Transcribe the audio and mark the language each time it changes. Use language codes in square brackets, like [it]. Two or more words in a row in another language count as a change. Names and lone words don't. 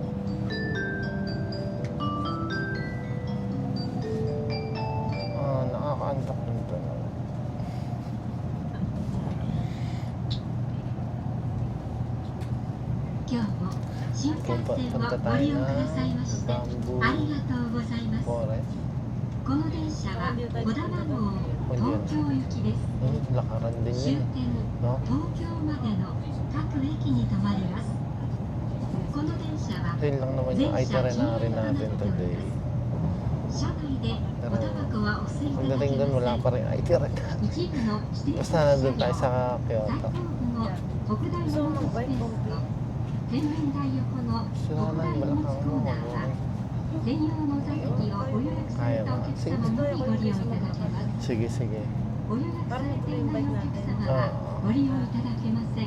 [tl] Nakakaantok dun to. Punta tayo na Bamboo Forest. [ja] この電車は小田番号東京行きです。 [tl] Lakaran din [ja] 終 [tl] yun. [ja] 点 [tl] No? [ja] 東京までの各駅に停まります。この電車は [tl] Yun lang naman yung itinerary natin today. [ja] 車内でおタバコはお吸いいただ [tl] Pagdating [ja] け [tl] dun, wala [ja] ま [tl] pa rin itinerary. [ja] せん。一部の指定 [tl] Basta nandun tayo sa [ja] 最 [tl] Kyoto. [ja] 後部の北大そうのスペースと天文台横の [tl] Sira [ja] 北 [tl] na [ja] 大 [tl] yung [ja] 荷物 [tl] balakang [ja] コ [tl] mo. [ja] ーナーは専用の座席をご予約されたお客様のみご利用いただけます。 [tl] Sige, sige. [ja] ご予約されていないお客様はご利用いただけません。